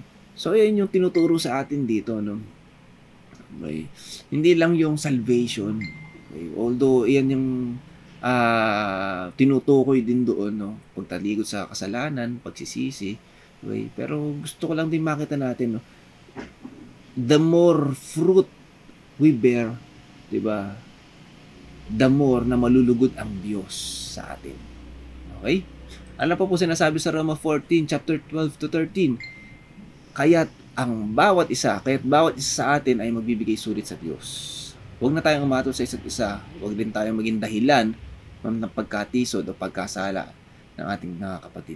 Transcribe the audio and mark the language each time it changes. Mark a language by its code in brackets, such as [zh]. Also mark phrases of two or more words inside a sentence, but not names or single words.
[tl] So, yan yung tinuturo sa atin dito, no? Okay? Hindi lang yung salvation. Okay? Although, yan yung tinutukoy din doon, no? Pagtalikod sa kasalanan, pagsisisi. Okay? Pero gusto ko lang din makita natin, no? [en] The more fruit we bear, di ba? The more [tl] na malulugod ang Diyos sa atin. Okay? Ano pa po sinasabi sa Roma 14, chapter 12 to 13? Kaya't bawat isa sa atin ay magbibigay sulit sa Diyos. Huwag na tayong umatol sa isa't isa. Huwag din tayong maging dahilan ng pagkatisod o pagkasala ng ating mga kapatid.